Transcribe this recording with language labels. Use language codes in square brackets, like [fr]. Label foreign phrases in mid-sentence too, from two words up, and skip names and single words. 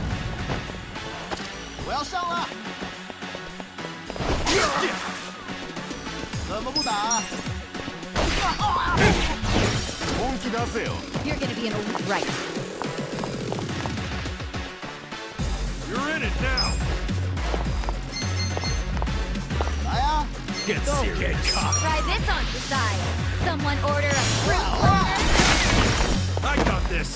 [zh] 我要上了，怎么不打？ [ja] 本気出せよ。 [en] You're gonna be in a right. You're in it now. [zh] 来呀！ [en] Get serious. Try this on the side. Someone order a fruit. I got this.